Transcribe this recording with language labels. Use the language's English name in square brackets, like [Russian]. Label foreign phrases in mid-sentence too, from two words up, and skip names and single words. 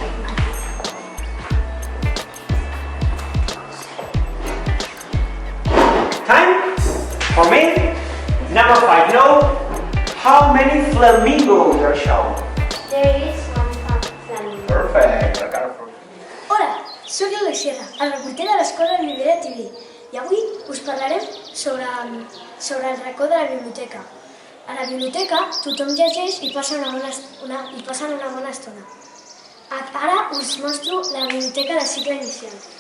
[English] Time? For me, number 5. Know how many flamingos are shown? There is one flamingo. Perfect. [Catalan] Hola, soc l'Alex Sierra, el reporter de l'escola L'Olivera TV i avui us parlarem sobre el racó de la biblioteca. A la biblioteca tothom llegeix i passen una bona estona. Ara us mostro la biblioteca de cicle inicial.